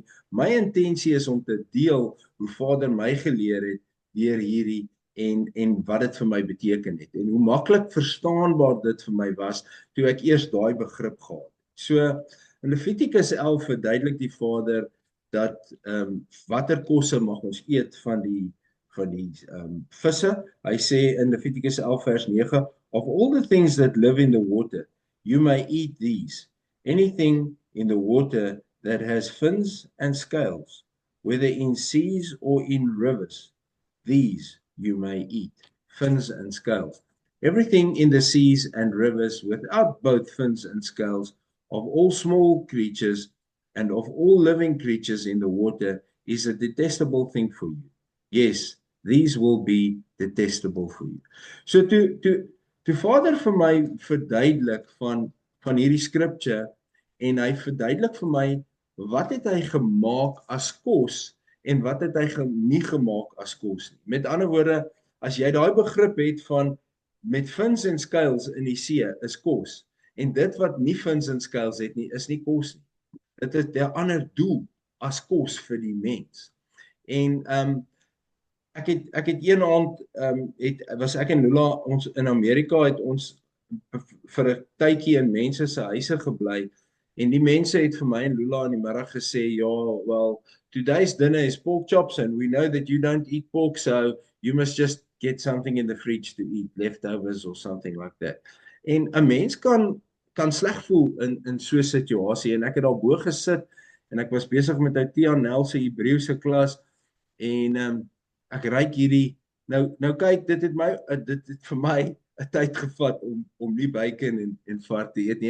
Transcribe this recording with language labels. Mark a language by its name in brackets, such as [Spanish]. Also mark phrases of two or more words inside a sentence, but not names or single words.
[Afrikaans] My intensie is om te deel hoe Vader my geleer het deur hierdie en wat dit vir my beteken het en hoe maklik verstaanbaar dit vir my was toe ek eers daai begrip gehad het. So in Levitikus 11 verduidelik die Vader dat watter kosse mag ons eet van die visse. Hy sê in Levitikus 11 vers 9, [English] of all the things that live in the water, you may eat these. Anything in the water that has fins and scales, whether in seas or in rivers, these you may eat. Fins and scales. Everything in the seas and rivers without both fins and scales, of all small creatures and of all living creatures in the water is a detestable thing for you. Yes, these will be detestable for you. [Afrikaans] So toe Vader vir my verduidelik van hierdie scripture en hy verduidelik vir my wat het hy gemaak as kos en wat het hy nie gemaak as kos nie. Met ander woorde, as jy daai begrip het van met vins en skuils in die see is kos en dit wat nie vins en skuils het nie is nie kos nie. Dit is 'n ander doel as kos vir die mens. En ek het een aand was ek en Lula ons in Amerika het ons vir 'n tydjie in mense se huise gebly en die mense het vir my en Lula in die middag gesê, ja, [English] well, today's dinner is pork chops and we know that you don't eat pork, so you must just get something in the fridge to eat, leftovers or something like that. [Afrikaans] En 'n mens kan sleg voel in so 'n situasie en ek het daarbo gesit en ek was besig met Tia Nel se Hebreëse klas en ek ryk hierdie nou kyk dit het vir my 'n tyd gevat om nie bacon en vart te eet nie.